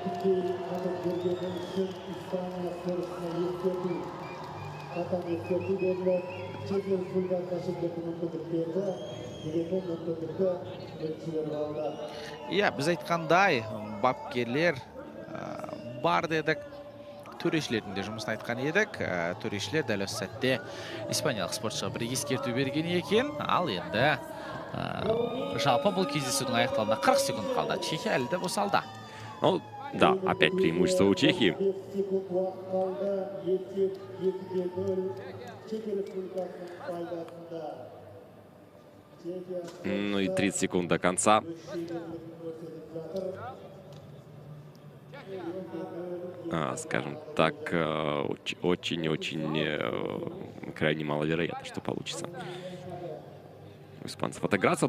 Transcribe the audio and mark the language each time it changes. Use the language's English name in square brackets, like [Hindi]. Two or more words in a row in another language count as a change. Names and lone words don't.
[Kazakh] Біз айтқандай, бапкерлер бар дедік. Төрешілердің де жұмысын айтқан едік. Төрешілер дәл осы сәтте испаниялық спортшыға бір ескерту берген екен. Ал енді жалпы бұл кездесудің аяқталуына 40 секунд қалды. Чехия әлі де босалды. [Russian] Ну, да, опять преимущество у Чехии. Ну и 30 секунд до конца. Скажем так, очень-очень крайне маловероятно, что получится у испанцев отыграться.